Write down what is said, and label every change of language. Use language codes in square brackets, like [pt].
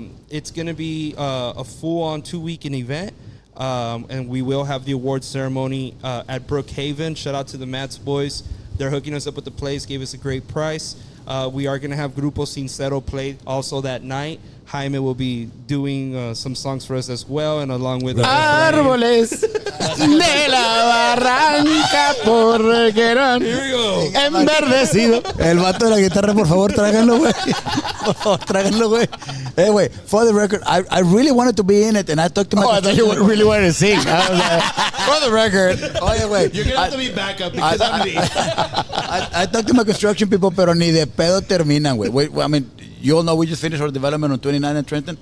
[en] It's going to be a full-on 2-weekend event. And we will have the award ceremony at Brookhaven. Shout out to the Mats boys. They're hooking us up with the place, gave us a great price. We are going to have Grupo Sincero play also that night. Jaime will be doing some songs for us as well, and along with [es] Árboles de la barranca por Querón. [en] Here we go. [es] Enverdecido. El vato de la guitarra, por favor, tráiganlo, güey. Por favor, tráiganlo, güey. [en] Anyway, for the record, I really wanted to be in it, and I talked to my. Oh, I thought you really wanted to sing. I was like, for the record. Oh, yeah, wait. You're gonna have to be backup because I'm the. I talked to my construction people, pero ni de pedo terminan, güey. I mean, you all know we just finished our development on 29 and Trenton.